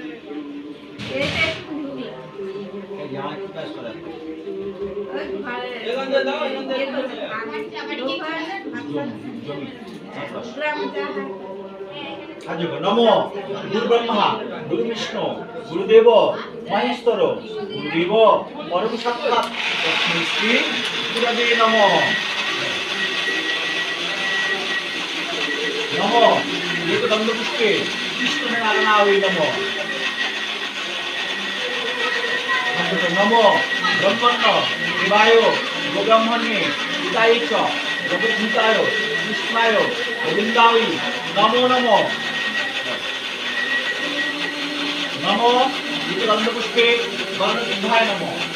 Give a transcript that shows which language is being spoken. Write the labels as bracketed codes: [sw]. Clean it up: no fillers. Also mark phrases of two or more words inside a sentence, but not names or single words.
[sa] নমো গুরু ব্রহ্মা গুরু বিষ্ণু গুরুদেব মহেশ্বর গুরুদেব পরম সাক্ষাৎ লক্ষ্মী শ্রী গুরুদেব নমঃ। নমো এত গন্ধপুষ্পে কৃষ্ণ নারায়ণায় নমঃ। নমো ব্রহ্মণ্য দেবায় গোব্রাহ্মণে পিতায় চ জগদ্ভূতায় কৃষ্ণায় গোবিন্দায় নমো নমো। নমো গন্ধপুষ্পে গণসিংহায় নমঃ।